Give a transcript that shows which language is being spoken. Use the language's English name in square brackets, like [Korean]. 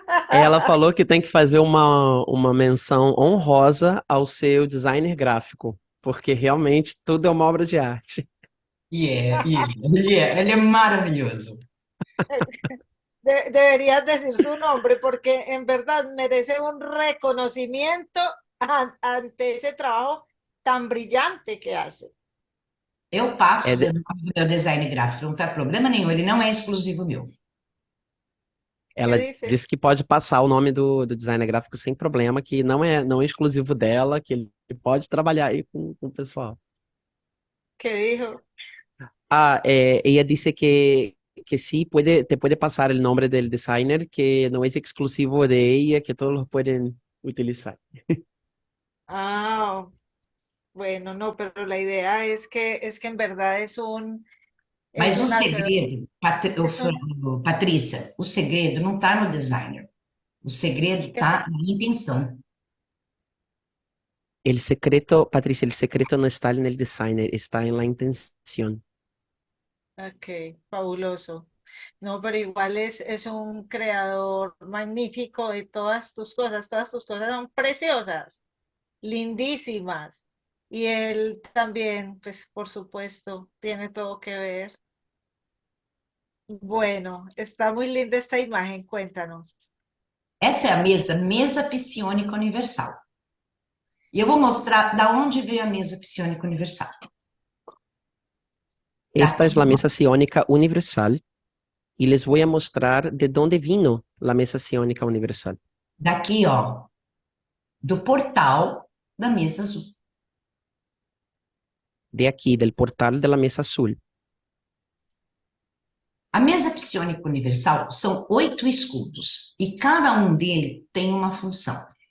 [Portuguese] Ela falou que tem que fazer uma menção honrosa ao seu designer gráfico, porque realmente tudo é uma obra de arte. Ele é maravilhoso. [Spanish] Deberías decir su nombre porque en verdad merece un reconocimiento ante ese trabajo tan brillante que hace. [Portuguese] Eu passo É, o meu design gráfico, não tem problema nenhum, ele não é exclusivo meu. [Spanish] ¿Qué [Portuguese] ela [Spanish] dice? [Portuguese] disse que pode passar o nome do designer gráfico sem problema, que não é exclusivo dela, que ele pode trabalhar aí com o pessoal. [Spanish] ¿Qué dijo? Ella dice que sí, te puede pasar el nombre del designer, que no es exclusivo de ella, que todos lo pueden utilizar. Ah, bueno, no, pero la idea es que en verdad es [Portuguese] Mas o [Spanish] un hacedor, [Portuguese] segredo, [Spanish] es un, [Portuguese] Patrícia, o segredo não está no designer. O segredo [Spanish] ¿qué pa- [Portuguese] está na intenção. [Spanish] El secreto, Patricia, el secreto no está en el designer, está en la intención. Ok, fabuloso. No, pero igual es un creador magnífico de todas tus cosas son preciosas, lindísimas. Y él también, pues por supuesto, tiene todo que ver. Bueno, está muy linda esta imagen, cuéntanos. [Portuguese] Essa é a mesa psiônica universal. E eu vou mostrar da onde veio a mesa psiônica universal. [Spanish] Esta [Portuguese] Daqui, [Spanish] es la mesa ciónica universal y les voy a mostrar de dónde vino la mesa ciónica universal. [Portuguese] daqui, ó, do portal da mesa azul. [Spanish] De aquí, del portal de la mesa azul. [Portuguese] A mesa psiônica universal são 8 escudos e cada um deles tem uma função.